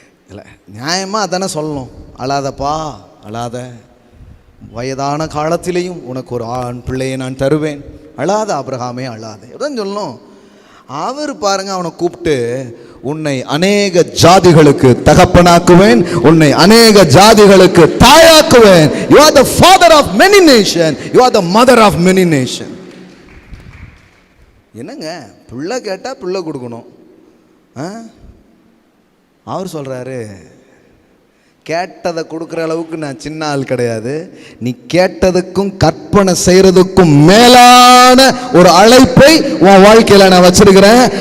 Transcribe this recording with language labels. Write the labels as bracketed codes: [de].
[ta] இல்லை, நியாயமாக அதானே சொல்லணும். அழாதப்பா, அழாத, வயதான காலத்திலேயும் உனக்கு ஒரு ஆண் பிள்ளையை நான் தருவேன், அழாத ஆபிரகாமே அழாத அப்படிதான் சொல்லணும். அவர் பாருங்க, அவனை கூப்பிட்டு உன்னை அநேக ஜாதிகளுக்கு தகப்பனாக்குவேன், உன்னை அநேக ஜாதிகளுக்கு தாயாக்குவேன். [en] You are the father of many nations, you are the mother of many nations. [ta] என்னங்க, பிள்ளை கேட்டால் பிள்ளை கொடுக்கணும். அவர் சொல்கிறாரு, கேட்டதை கொடுக்குற அளவுக்கு நான் சின்ன ஆள் கிடையாது, நீ கேட்டதுக்கும் கற்பனை செய்கிறதுக்கும் மேலான ஒரு அழைப்பை உன் வாழ்க்கையில் நான் வச்சிருக்கிறேன்.